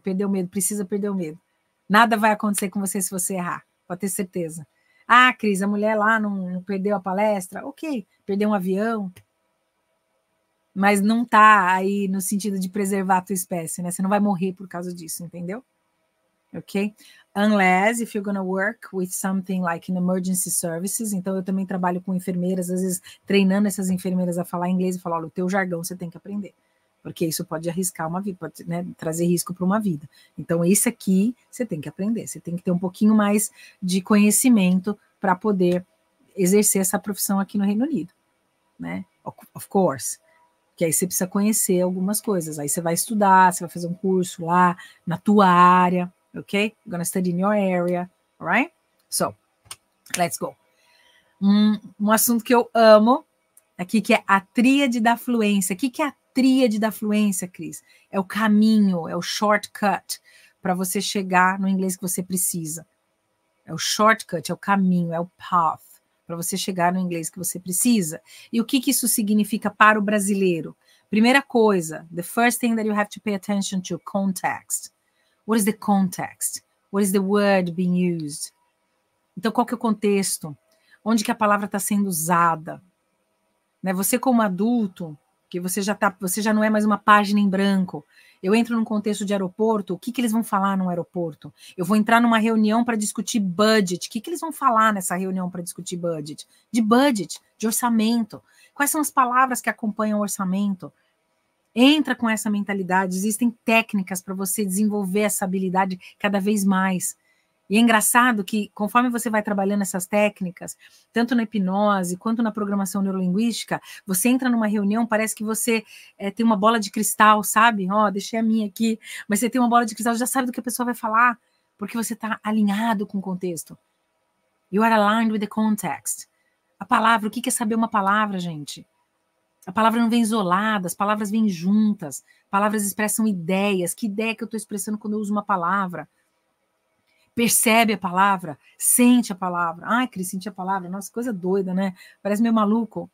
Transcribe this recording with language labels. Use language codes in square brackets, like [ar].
[pt] Perder o medo, precisa perder o medo. Nada vai acontecer com você se você errar. Pode ter certeza. Ah, Cris, a mulher lá não perdeu a palestra. Ok, perdeu um avião. Mas não está aí no sentido de preservar a tua espécie, né? Você não vai morrer por causa disso, entendeu? Ok? [en] Unless if you're going to work with something like in emergency services. [pt] Então, eu também trabalho com enfermeiras, às vezes treinando essas enfermeiras a falar inglês e falar, olha, o teu jargão você tem que aprender, porque isso pode arriscar uma vida, pode, né, trazer risco para uma vida. Então, isso aqui você tem que aprender, você tem que ter um pouquinho mais de conhecimento para poder exercer essa profissão aqui no Reino Unido, né? [en] Of course. [pt] Que aí você precisa conhecer algumas coisas, aí você vai estudar, você vai fazer um curso lá na tua área, ok? [en] You're gonna study in your area, alright? So, let's go. [pt] Um assunto que eu amo aqui, que é a tríade da fluência. O que é a tríade da fluência, Cris? É o caminho, é o shortcut para você chegar no inglês que você precisa. É o shortcut, é o caminho, é o path para você chegar no inglês que você precisa. E o que isso significa para o brasileiro? Primeira coisa, [en] the first thing that you have to pay attention to, context. What is the context? What is the word being used? [pt] Então, qual que é o contexto? Onde que a palavra está sendo usada? Né? Você como adulto, que você já não é mais uma página em branco. Eu entro num contexto de aeroporto, o que eles vão falar no aeroporto? Eu vou entrar numa reunião para discutir budget. O que eles vão falar nessa reunião para discutir budget? De budget, de orçamento. Quais são as palavras que acompanham o orçamento? Entra com essa mentalidade. Existem técnicas para você desenvolver essa habilidade cada vez mais. E é engraçado que, conforme você vai trabalhando essas técnicas, tanto na hipnose quanto na programação neurolinguística, você entra numa reunião, parece que você tem uma bola de cristal, sabe? Ó, deixei a minha aqui, mas você tem uma bola de cristal, já sabe do que a pessoa vai falar, porque você está alinhado com o contexto. [en] You are aligned with the context. [pt] A palavra, o que é saber uma palavra, gente? A palavra não vem isolada, as palavras vêm juntas, palavras expressam ideias. Que ideia que eu estou expressando quando eu uso uma palavra? Percebe a palavra, sente a palavra. Ai, Cris, senti a palavra. Nossa, coisa doida, né? Parece meio maluco.